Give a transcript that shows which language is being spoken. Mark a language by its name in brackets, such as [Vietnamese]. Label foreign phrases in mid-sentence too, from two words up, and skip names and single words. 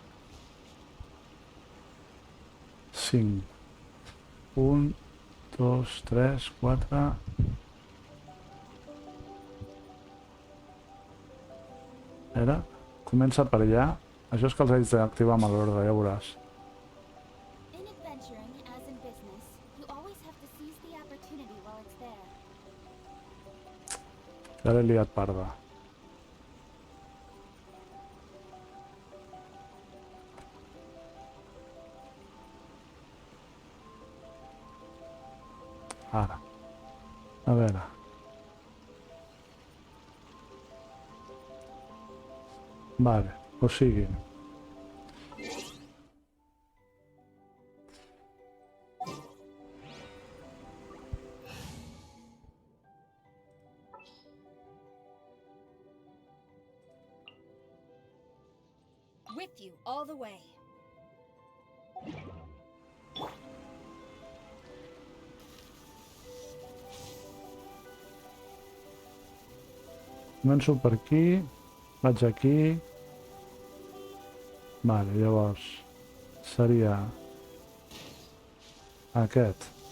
[Catalan] 5. 1, 2, 3, 4... Era? Comença per allà. Això és que els haig d'activar amb l'ordre, ja veuràs. [English] In adventuring, as in business, you always have to seize the opportunity while it's there. [Catalan] Ja l'he liat parda. Ara. A veure. Vale, o sigui... [English] With you all the way. [Catalan] Començo per aquí, vaig aquí... Vale, llavors seria aquest.